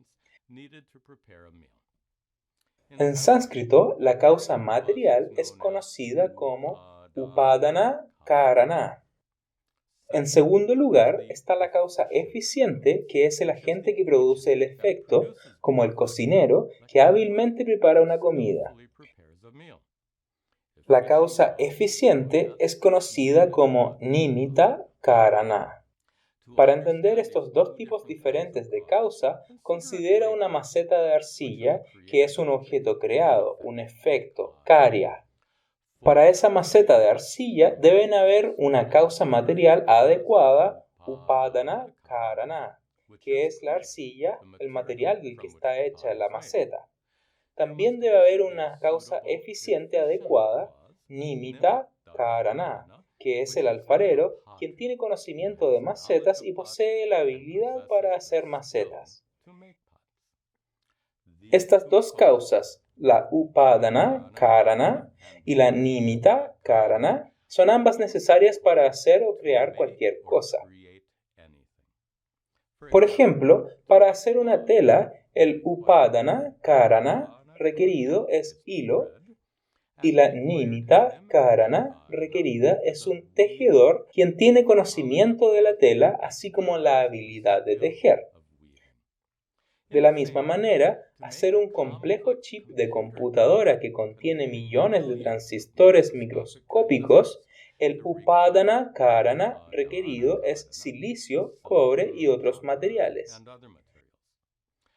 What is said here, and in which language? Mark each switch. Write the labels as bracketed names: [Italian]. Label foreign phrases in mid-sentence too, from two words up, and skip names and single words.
[Spanish] En sánscrito, la causa material es conocida como [Sanskrit] upadana karana. [Spanish] En segundo lugar está la causa eficiente, que es el agente que produce el efecto, como el cocinero, que hábilmente prepara una comida. La causa eficiente es conocida como [Sanskrit] nimitta karana. [Spanish] Para entender estos dos tipos diferentes de causa, considera una maceta de arcilla, que es un objeto creado, un efecto, karya. Para esa maceta de arcilla deben haber una causa material adecuada, [Sanskrit] upadana karana, [Spanish] que es la arcilla, el material del que está hecha la maceta. También debe haber una causa eficiente adecuada, [Sanskrit] nimitta karana, [Spanish] que es el alfarero, quien tiene conocimiento de macetas y posee la habilidad para hacer macetas. Estas dos causas, la [Sanskrit] upadana karana [Spanish] y la [Sanskrit] nimitta karana, [Spanish] son ambas necesarias para hacer o crear cualquier cosa. Por ejemplo, para hacer una tela, el [Sanskrit] upadana karana [Spanish] requerido es hilo y la [Sanskrit] nimitta karana [Spanish] requerida es un tejedor quien tiene conocimiento de la tela así como la habilidad de tejer. De la misma manera, hacer un complejo chip de computadora que contiene millones de transistores microscópicos, el [Sanskrit] upadana karana [Spanish] requerido es silicio, cobre y otros materiales.